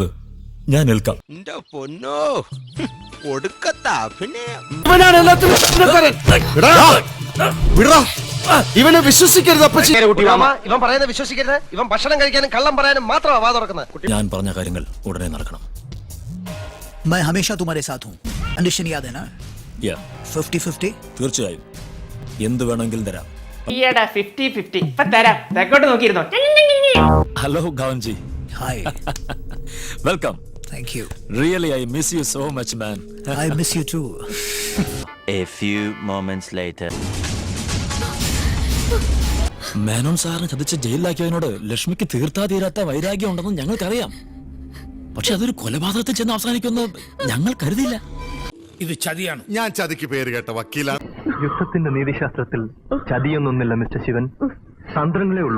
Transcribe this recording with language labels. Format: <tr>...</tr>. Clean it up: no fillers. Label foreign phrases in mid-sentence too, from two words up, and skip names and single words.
<ml>ഞാൻ ഏൽക്കാം. ഇവനാണ് എല്ലാത്തിനും കുറ്റക്കാരൻ. ഇവനെ വിശ്വസിക്കരുത് അപ്പച്ചി. ഇവൻ പറയുന്നത് വിശ്വസിക്കരുത്. ഇവൻ ഭക്ഷണം കഴിക്കാനും കള്ളം പറയാനും മാത്രമാണ് വാ തുറക്കുന്നത്. ഞാൻ പറഞ്ഞ കാര്യങ്ങൾ ഉടനെ നടക്കണം.</ml> <hi>मैं हमेशा तुम्हारे साथ हूँ. कंडीशन याद है ना? 50-50.</hi> <ml>തീർച്ചയായും എന്ത് വേണമെങ്കിലും തരാം. 50-50 ഇപ്പൊ തരാം. തെക്കോട്ട് നോക്കിയിരുന്നോ?</ml> <en>ഹലോ ഗാവൻജി. Hi. വെൽക്കം. Thank you. Really, I miss you so much, man. I miss you too. A few moments later.</en> <ml>മേനോൻ സാറിന് ചതിച്ച് ജയിലിലാക്കിയതിനോട് ലക്ഷ്മിക്ക് തീർത്താ തീരാത്ത വൈരാഗ്യം ഉണ്ടെന്ന് ഞങ്ങൾക്കറിയാം. പക്ഷെ അതൊരു കൊലപാതകത്തിൽ ചെന്ന് അവസാനിക്കുമെന്ന് ഞങ്ങൾ കരുതിയില്ല. ഇത് ചതിയാണ്. ഞാൻ ചതിക്ക് പേര് കേട്ട വക്കീലാണ്. യുദ്ധത്തിന്റെ നീതിശാസ്ത്രത്തിൽ ചതിയൊന്നൊന്നില്ല മിസ്റ്റർ ശിവൻ, തന്ത്രങ്ങളേ ഉള്ളൂ.</ml>